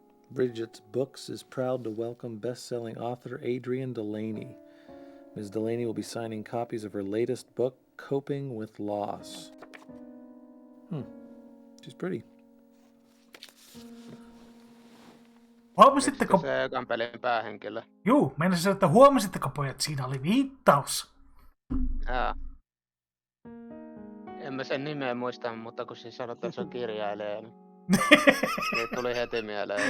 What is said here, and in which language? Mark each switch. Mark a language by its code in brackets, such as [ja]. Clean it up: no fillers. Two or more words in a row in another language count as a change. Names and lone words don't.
[en] Bridget's Books is proud to welcome best-selling author Adrienne Delaney. Ms. Delaney will be signing copies of her latest book, Coping with Loss. She's pretty. [fi] Huomasitteko? Se ekan pelin päähenkilö. Juu, meinasin, että huomasitteko pojat, siinä oli viittaus. Jaa. En mä sen nimeä muista, mutta kun se sanoi, että se on kirjailija, niin se tuli heti mieleen.